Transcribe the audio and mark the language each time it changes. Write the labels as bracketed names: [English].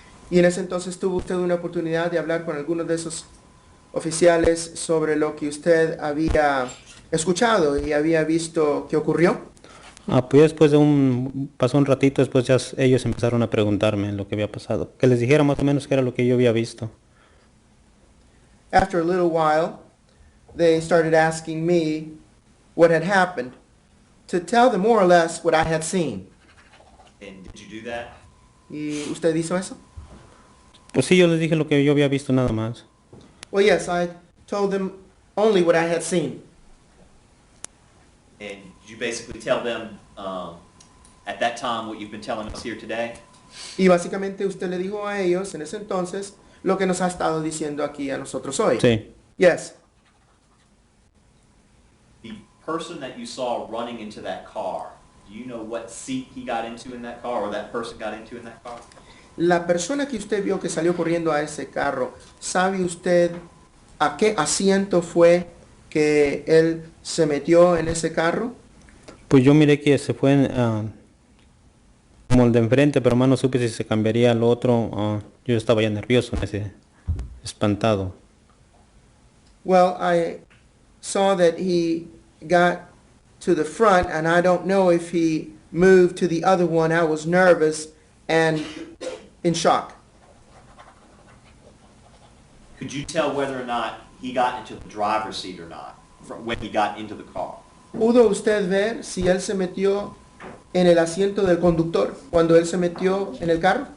[Spanish] Y en ese entonces tuvo usted una oportunidad de hablar con algunos de esos oficiales sobre lo que usted había escuchado y había visto que ocurrió. Pues después pasó un ratito, después ya ellos empezaron a preguntarme lo que había pasado. Que les dijera más o menos qué era lo que yo había visto. [English] After a little while, they started asking me what had happened, to tell them more or less what I had seen. And did you do that? [Spanish] ¿Y usted hizo eso? Pues sí, yo les dije lo que yo había visto nada más. [English] Well, yes, I told them only what I had seen. And did you basically tell them at that time what you've been telling us here today? [Spanish] Y básicamente usted le dijo a ellos en ese entonces lo que nos ha estado diciendo aquí a nosotros hoy. Sí. [English] Yes. The person that you saw running into that car, do you know what seat he got into in that car or that person got into in that car? [Spanish] La persona que usted vio que salió corriendo a ese carro, ¿sabe usted a qué asiento fue que él se metió en ese carro? Pues yo miré que se fue como el de enfrente, pero más no supe si se cambiaría al otro. Yo estaba ya nervioso, espantado. [English] Well, I saw that he got to the front, and I don't know if he moved to the other one. I was nervous and in shock. Could you tell whether or not he got into the driver's seat or not when he got into the car? [Spanish] ¿Pudo usted ver si él se metió en el asiento del conductor cuando él se metió en el carro?